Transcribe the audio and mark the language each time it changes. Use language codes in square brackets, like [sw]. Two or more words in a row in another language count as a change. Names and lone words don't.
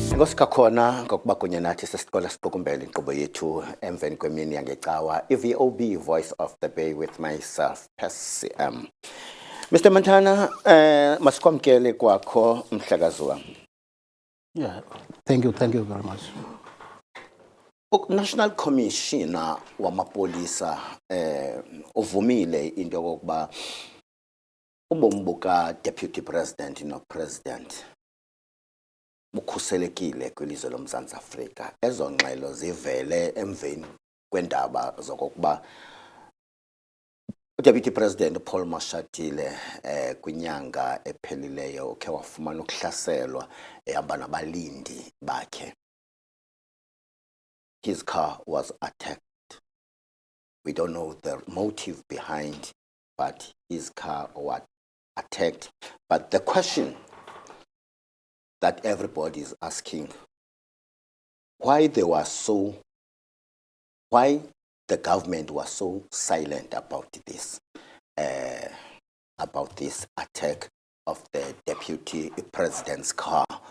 [xh] sikhakhona ngokuba kunye nathi sesiqola siqukumbele inkqubo yethu emveni kwemini yangecawa i-VOB Voice of the Bay with myself Percy M. [en] Mr. Montana, [xh] masikwamkele kwakho mhlakazi wam. [en] Yeah, thank you very much. National Commissioner [xh] wamapolisa uvumile into yokokuba ubomi buka [en] Deputy President [xh] no President bukhuselekile kwilizwe loMzantsi Afrika. Ezo ngxelo zivele emveni kwendaba zokokuba uDeputy President Paul Mashatile kwinyanga ephelileyo ukhe wafumana ukuhlaselwa ehamba nabalindi bakhe. [en] His car was attacked. We don't know the motive behind, but his car was attacked. But the question that everybody is asking, why the government was so silent about this attack of the Deputy President's car.